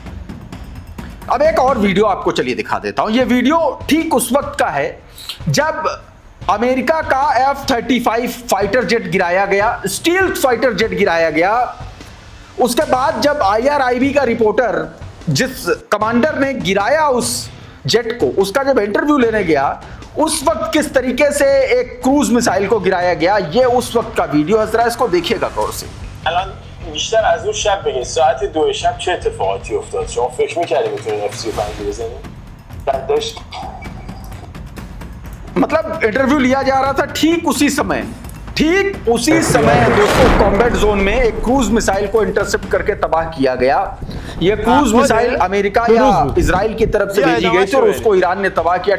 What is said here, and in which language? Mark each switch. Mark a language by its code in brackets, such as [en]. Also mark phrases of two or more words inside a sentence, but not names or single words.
[hi] अब एक और वीडियो आपको चलिए दिखा देता हूं। यह वीडियो ठीक उस वक्त का है जब अमेरिका का F-35 [en] fighter jet [hi] गिराया गया, [en] stealth fighter jet [hi] गिराया गया। उसके बाद जब IRIB का रिपोर्टर, जिस कमांडर ने गिराया उस जेट को, उसका जब इंटरव्यू लेने गया, उस वक्त किस तरीके से एक [en] cruise missile [hi] को गिराया गया, ये उस वक्त का वीडियो है। जरा इसको देखिएगा गौर से। [fa] بیشتر از اون شب بگید ساعت 2 شب چه اتفاقاتی افتاد؟ شما فکر می‌کردید می‌تونید F-35 بزنید؟ [hi] मतलब इंटरव्यू लिया जा रहा था ठीक उसी समय दोस्तों [en] combat zone [hi] में एक [en] cruise missile [hi] को इंटरसेप्ट करके तबाह किया गया। यह [en] cruise missile [hi] अमेरिका या इजराइल की तरफ से भेजी गई थी और उसको ईरान ने तबाह किया।